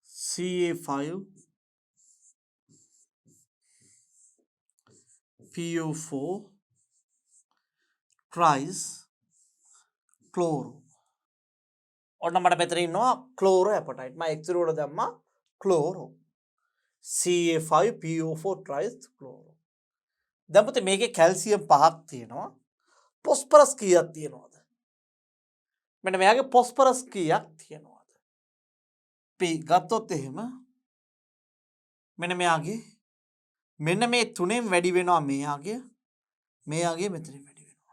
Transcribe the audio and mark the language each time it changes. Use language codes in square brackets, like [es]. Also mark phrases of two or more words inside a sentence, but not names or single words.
[en] Ca5 PO4 tries chloro. [si] ඔන්න මට මෙතන ඉන්නවා [en] chloro apatite. [si] මම x වල දැම්මා ක්ලෝරෝ. [en] Ca5PO4 tries chloro. [si] දැන් පුතේ මේකේ කැල්සියම් 5ක් තියෙනවා. ෆොස්ෆරස් කීයක් තියෙනවද? මෙන්න මෙයාගේ ෆොස්ෆරස් කීයක් තියෙනවද? P ගත්තොත් එහෙම මෙන්න මෙයාගේ මෙන්න මේ තුනෙන් වැඩි වෙනවා මෙයාගේ මෙතනින් වැඩි වෙනවා.